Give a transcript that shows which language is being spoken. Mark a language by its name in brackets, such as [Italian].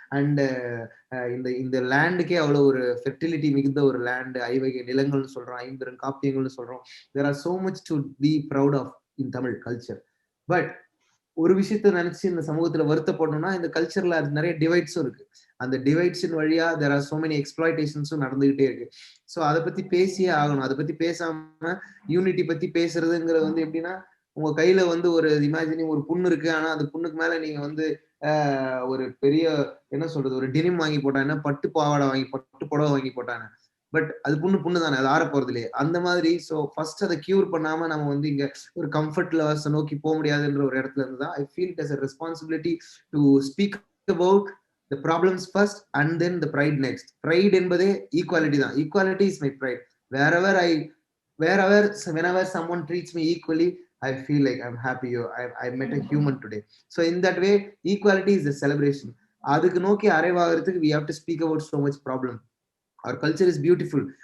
[Tamil] And இந்த லேண்டுக்கே அவ்வளோ ஒரு ஃபெர்டிலிட்டி மிகுந்த ஒரு லேண்டு, ஐவகை நிலங்கள்னு சொல்றோம், 50 காப்பியங்கள்னு சொல்றோம். [English] there are so much to be proud of in Tamil culture. [Tamil] But ஒரு விஷயத்த நினைச்சு இந்த சமூகத்துல வருத்தப்படணும்னா, இந்த கல்ச்சர்ல நிறைய டிவைட்ஸும் இருக்கு. அந்த டிவைட்ஸின் வழியா [English] there are so many exploitations- [Tamil] உம் நடந்துகிட்டே இருக்கு. ஸோ அதை பத்தி பேசியே ஆகணும். அதை பத்தி பேசாம யூனிட்டி பத்தி பேசுறதுங்கிறது வந்து எப்படின்னா, உங்க கையில வந்து ஒரு இமேஜினிங் ஒரு புண்ணு இருக்கு, ஆனா அந்த புண்ணுக்கு மேல நீங்க வந்து ஒரு பெரிய என்ன சொல்றது, ஒரு டினிம் வாங்கி போட்டாங்க, பட்டு புடவை வாங்கி போட்டாங்க. பட் அது புண்ணு தானே, அது ஆற போறது இல்லையே. அந்த மாதிரி ஸோ ஃபர்ஸ்ட் அதை கியூர் பண்ணாம நம்ம வந்து இங்க ஒரு கம்ஃபர்ட் லெவல்ஸ் நோக்கி போக முடியாதுன்ற ஒரு இடத்துல இருந்து தான் [English] I feel it as a responsibility to speak about the problems first and then the pride next. [Tamil] Pride என்பதே ஈக்குவாலிட்டி தான். [English] Equality is my pride. Whenever someone treats me equally, I feel like I'm happy. I met a human today. So in that way, equality is a celebration. [Tamil] அதுக்கு நோக்கி அரைவாகிறதுக்கு [English] we have to speak about so much problem. Our culture is beautiful.